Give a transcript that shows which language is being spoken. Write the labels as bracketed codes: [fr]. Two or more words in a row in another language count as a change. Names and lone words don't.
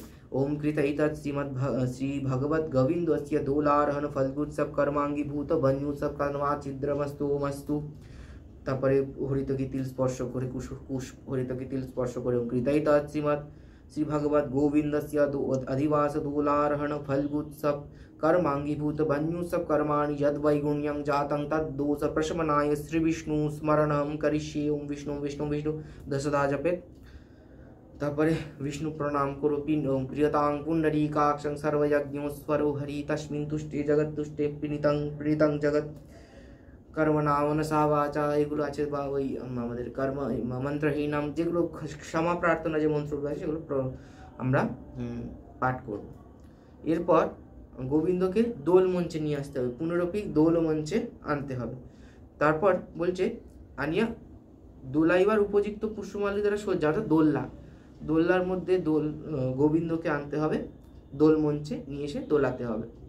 [sa] ওম কৃতৈতৎ শ্রী ভগবত গোবিন্দস্য দোলারহণ ফলগুৎসব কর্মাঙ্গীভূত বন্যুৎসব কর্মা ছিদ্রমস্তু মস্তু। [bn] তারপরে হরিতকি তিল স্পর্শ করে হরিতকি তিল স্পর্শ করে [sa] ওম কৃতৈতৎ শ্রী ভগবত গোবিন্দস্য अधिवास दोलारहण फल्गुत्सव कर्मांगीभूत बन्युत्सव कर्माणि यद वैगुण्यं जातं तद्दोष प्रशमनाय श्री विष्णु स्मरणं करिष्ये। ओम विष्णु विष्णु विष्णु 10दा जपे। [bn] তারপরে বিষ্ণু প্রণাম করো [sa] ओम प्रियतां पुंडरीकाक्षं सर्वयज्ञोस्वरो हरि तस्मिन् तुष्टे जगत् तुष्टे प्रीतं जगत् कर्म नामनसा वाचा, [bn] এগুলো আছে, বা ওই আমাদের কর্ম মন্ত্রহীনাম, যেগুলো ক্ষমা প্রার্থনা যে মন্ত্রগুলো আছে সেগুলো আমরা পাঠ করব। এরপর গোবিন্দকে দোল মঞ্চে নিয়ে আসতে হবে, পুনরপি দোল মঞ্চে আনতে হবে। তারপর বলছে আনিয়া দোলাইবার উপযুক্ত পুষ্পমালি দ্বারা সজ্জা, অর্থাৎ দোল্লার মধ্যে গোবিন্দকে আনতে হবে, দোল মঞ্চে নিয়ে এসে দোলাতে হবে।